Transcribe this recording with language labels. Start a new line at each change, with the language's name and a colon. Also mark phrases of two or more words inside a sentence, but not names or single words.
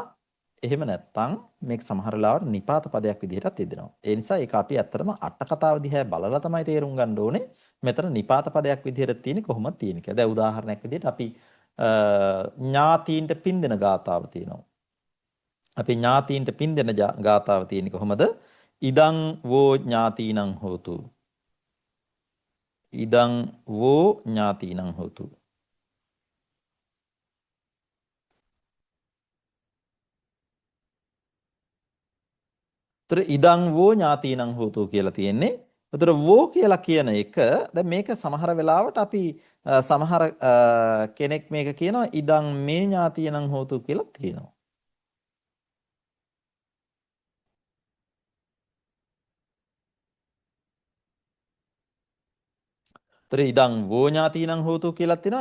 Sinhala: එහෙම නැත්නම් මේක සමහර වෙලාවට නිපාත පදයක් විදිහටත් යෙදෙනවා. ඒ නිසා ඒක අපි ඇත්තටම අට කතාව දිහා බලලා තමයි තේරුම් ගන්න ඕනේ. මෙතන නිපාත පදයක් විදිහට තියෙන්නේ කොහොමද තියෙන්නේ කියලා. දැන් උදාහරණයක් විදිහට අපි ඥාතීන්ට පින් දෙන ගාතාව තියෙනවා. අපි ඥාතීන්ට පින් දෙන ගාතාව තියෙන්නේ කොහොමද?
Pali: ඉදං වෝ ඥාතීනං හෝතු. ඉදං වෝ ඥාතීනං හෝතු. ඉදං වෝ ඥාතීනං හෝතු
Sinhala: කියලා තියෙන්නේ. ඒතර වෝ කියලා කියන එක දැන් මේක සමහර වෙලාවට අපි සමහර කෙනෙක් මේක කියනවා
Pali: ඉදං මේ ඥාතීනං හෝතු
Sinhala: කියලා කියනවා. ඒතර
Pali: ඉදං වෝ ඥාතීනං හෝතු
Sinhala: කියලාත් තියෙනවා.